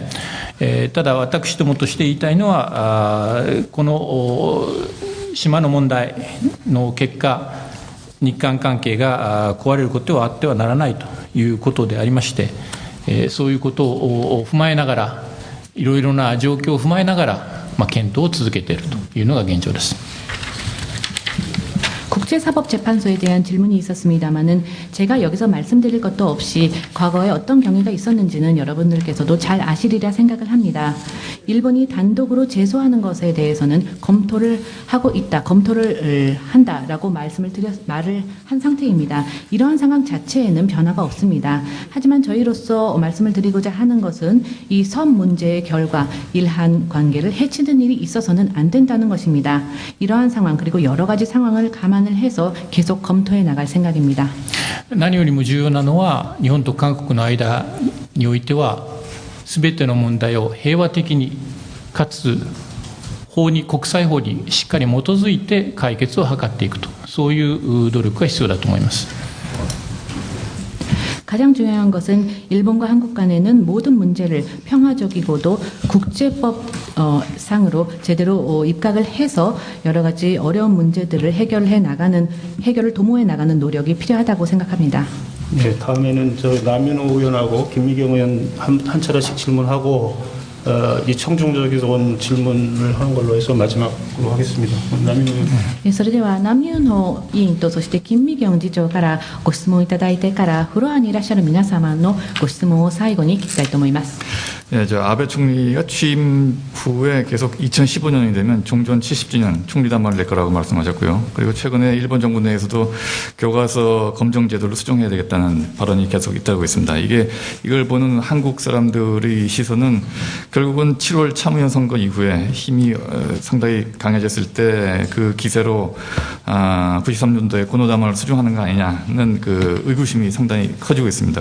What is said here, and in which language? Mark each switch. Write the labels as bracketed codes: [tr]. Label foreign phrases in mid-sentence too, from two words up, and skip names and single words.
[ja] ただ私どもとして言いたいのは、この島の問題の結果、日韓関係が壊れることはあってはならないということでありまして、そういうことを踏まえながら、いろいろな状況を踏まえながら、検討を続けているというのが現状です。 [ko] 국제사법재판소에 대한 질문이 있었습니다마는 제가 여기서 말씀드릴 것도 없이 과거에 어떤 경위가 있었는지는 여러분들께서도 잘 아시리라 생각을 합니다. 일본이 단독으로 제소하는 것에 대해서는 검토를 하고 있다, 검토를 한다라고 말을 한 상태입니다. 이러한 상황 자체에는 변화가 없습니다. 하지만 저희로서 말씀을 드리고자 하는 것은 이 섬 문제의 결과 일한 관계를 해치는 일이 있어서는 안 된다는 것입니다. 이러한 상황 그리고 여러 가지 상황을 감안을 해서 계속 검토해 나갈 생각입니다. 何よりも重要なのは、日本と韓国の間においては、すべての問題を平和的にかつ国際法にしっかり基づいて解決を図っていくと、そういう努力が必要だと思います。 가장 중요한 것은 일본과 한국 간에는 모든 문제를 평화적이고도 국제법상으로 제대로 입각을 해서 여러 가지 어려운 문제들을 해결을 도모해 나가는 노력이 필요하다고 생각합니다. 네, 다음에는 남윤호 의원하고 김미경 의원 한 차례씩 질문하고 이 청중적에서 온 질문을 하는 걸로 해서 마지막으로 하겠습니다. 남윤호 의원. [ja] それでは南ユンホ委員とそして金美京次長からご質問いただいてからフロアにいらっしゃる皆様のご質問を最後に聞きたいと思います。 [ko] 네, 아베 총리가 취임 후에 계속 2015년이 되면 종전 70주년 총리담화를 낼 거라고 말씀하셨고요. 그리고 최근에 일본 정부 내에서도 교과서 검정 제도를 수정해야 되겠다는 발언이 계속 잇따르고 있습니다. 이걸 보는 한국 사람들의 시선은 결국은 7월 참의원 선거 이후에 힘이 상당히 강해졌을 때 그 기세로 93년도에 고노담화를 수정하는 거 아니냐는 그 의구심이 상당히 커지고 있습니다.